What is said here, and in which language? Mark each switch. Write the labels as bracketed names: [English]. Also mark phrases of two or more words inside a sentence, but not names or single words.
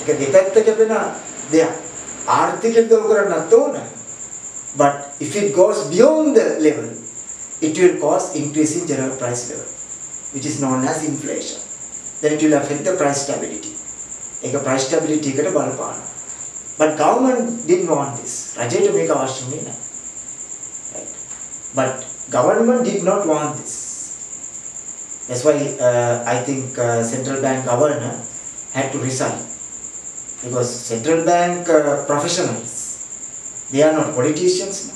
[English] But if it goes beyond the level, it will cause increase in general price level, which is known as inflation. Then it will affect the price stability. Price stability [Sinhala] එකට බලපාන. [English] But government didn't want this. [Sinhala] රජයට මේක අවශ්‍ය නැහැ. [English] Right? But government did not want this. That's why I think central bank governor had to resign, because central bank professionals, they are not politicians now.